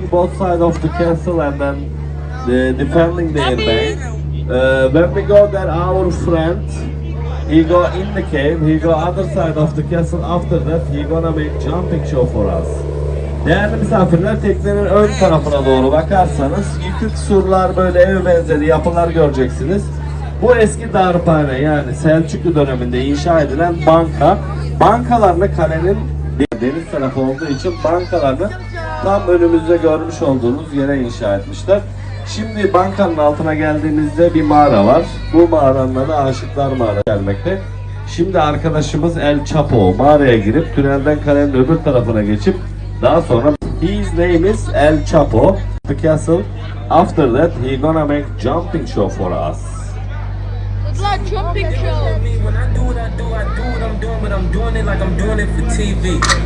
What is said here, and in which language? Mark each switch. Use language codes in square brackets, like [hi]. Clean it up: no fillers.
[en] both sides of the castle and then defending their bank. When we go there, our friend, he go in the cave, he go other side of the castle. After that, he gonna make jumping show for us. [tr] Değerli misafirler, teknenin ön tarafına doğru bakarsanız yıkık surlar, böyle ev benzeri yapılar göreceksiniz. Bu eski darphane, yani Selçuklu döneminde inşa edilen banka. Bankalarını kalenin deniz tarafı olduğu için bankalarını tam önümüzde görmüş olduğunuz yere inşa etmişler. Şimdi bankanın altına geldiğimizde bir mağara var. Bu mağaranın adı Aşıklar Mağarası gelmekte. Şimdi arkadaşımız El Chapo mağaraya girip tünelden kalenin öbür tarafına geçip daha sonra [en] his name is El Chapo the castle. After that he gonna make jumping show for us. It's like jumping show. When I do what I do what I'm doing, but I'm doing it like I'm doing it for TV.